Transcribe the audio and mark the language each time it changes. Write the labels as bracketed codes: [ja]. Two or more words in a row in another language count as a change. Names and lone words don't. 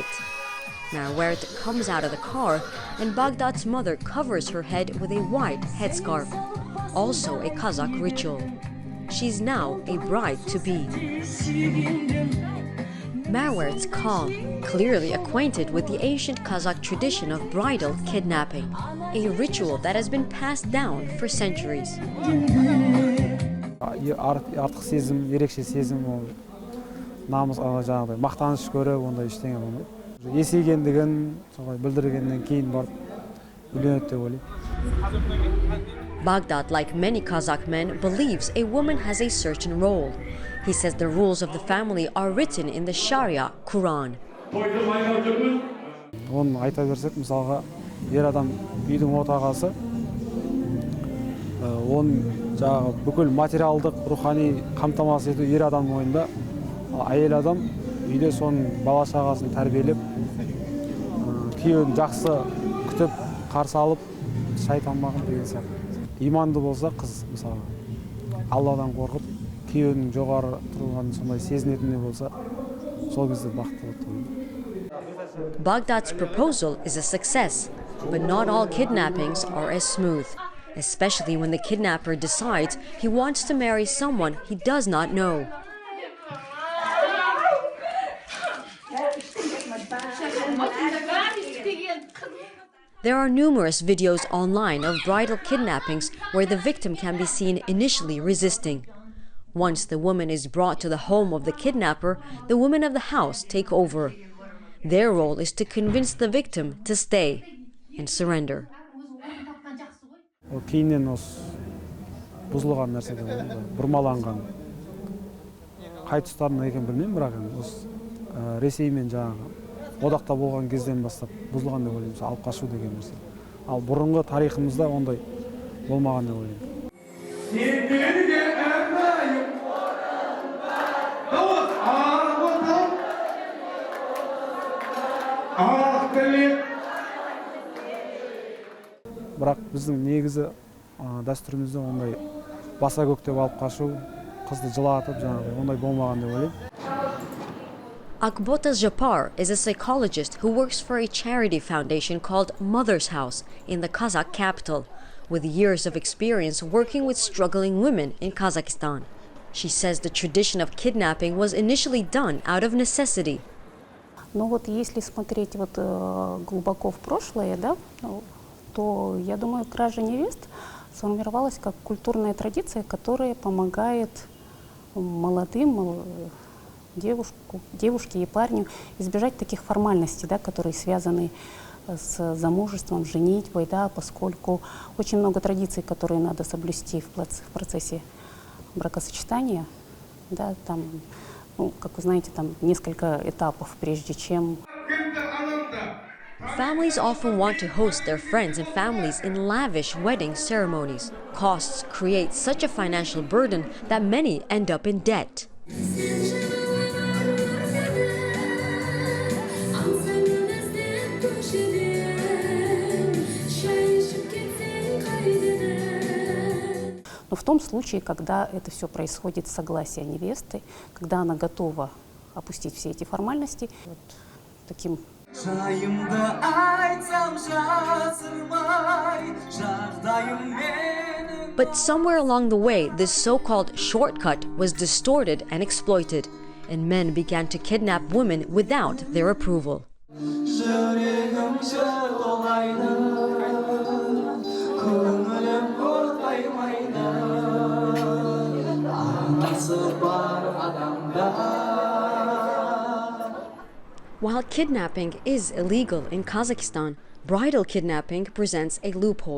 [en] Merwert comes out of the car and Baghdad's mother covers her head with a white headscarf, also a Kazakh ritual. She's now a bride-to-be. Merwert's calm, clearly acquainted with the ancient Kazakh tradition of bridal kidnapping, a ritual that has been passed down for centuries. [kk] Артық сезім, ерекше сезім, ол намыс жаңағыдай мақтаныш көріп, ондай ештеңе болмайды. Есейгендігін солай білдіргеннен кейін барып үйленеді деп ойлаймын. [en] Baghdad, like many Kazakh men, believes a woman has a certain role. He says the rules of the family are written in the Sharia Quran. [kk] Оны айта берсек, мысалға, ер адам үйдің отағасы, оның жаңағы бүкіл материалдық, рухани қамтамасыз ету ер адам мойнында, әйел адам үйде соның бала шағасын тәрбиелеп, күйеуін жақсы күтіп, қарсы алып, шай тамағын деген сияқты. Иманды болса қыз, мысалы, Алладан қорқып, күйеуінің жоғары тұрғанын сондай сезінетіндей болса, сол кезде бақытты болады. [en] Baghdad's proposal is a success, but not all kidnappings are as smooth, especially when the kidnapper decides he wants to marry someone he does not know. There are numerous videos online of bridal kidnappings where the victim can be seen initially resisting. Once the woman is brought to the home of the kidnapper, the women of the house take over. Their role is to convince the victim to stay and surrender. [kk] Кейіннен осы бұзылған нәрсе де болды, бұрмаланған. Қай тұстарында екен білмеймін, бірақ осы Ресеймен жаңағы одақта болған кезден бастап бұзылған деп ойлаймын, алып қашу деген нәрсе. Ал бұрынғы тарихымызда ондай болмаған деп ойлаймын. Бірақ біздің негізі дәстүрімізде ондай баса көктеп алып қашу, қызды жылатып, жаңағы ондай болмаған деп ойлаймын. [en] Akbota Zhappar is a psychologist who works for a charity foundation called Mother's House in the Kazakh capital, with years of experience working with struggling women in Kazakhstan. She says the tradition of kidnapping was initially done out of necessity. [ru] Но вот если смотреть вот глубоко в прошлое, да, то, я думаю, кража невест сформировалась как культурная традиция, которая помогает молодым девушке и парню избежать таких формальностей, да, которые связаны с замужеством, женитьбой, да, поскольку очень много традиций, которые надо соблюсти в процессе бракосочетания, да, там, ну, как вы знаете, там несколько этапов, прежде чем... [en] Families often want to host their friends and families in lavish wedding ceremonies. Costs create such a financial burden that many end up in debt. [ru] Но в том случае, когда это все происходит с согласия невесты, когда она готова опустить все эти формальности, вот таким... [en] But somewhere along the way, this so-called shortcut was distorted and exploited, and men began to kidnap women without their approval. While kidnapping is illegal in Kazakhstan, bridal kidnapping presents a loophole.